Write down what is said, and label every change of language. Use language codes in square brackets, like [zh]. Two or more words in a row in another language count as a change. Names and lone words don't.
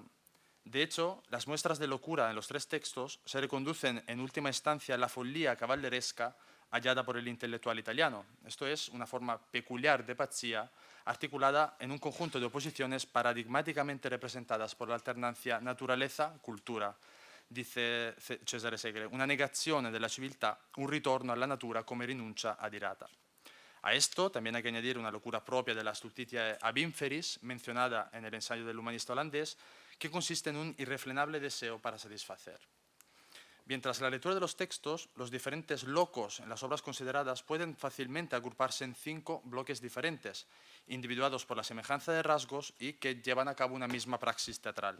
[es] De hecho, las muestras de locura en los 3 textos se reconducen en última instancia a la folía caballeresca hallada por el intelectual italiano. Esto es una forma peculiar de pazzia articulada en un conjunto de oposiciones paradigmáticamente representadas por la alternancia naturaleza-cultura, dice Cesare Segre, [it] una negazione della civiltà, un ritorno alla natura come rinuncia adirata. [es] A esto también hay que añadir una locura propia de la [la] Stultitia ab inferis, [es] mencionada en el ensayo del humanista holandés, que consiste en un irrefrenable deseo para satisfacer. Bien, tras la lectura de los textos, los diferentes locos en las obras consideradas pueden fácilmente agruparse en 5 bloques diferentes, individuados por la semejanza de rasgos y que llevan a cabo una misma praxis teatral.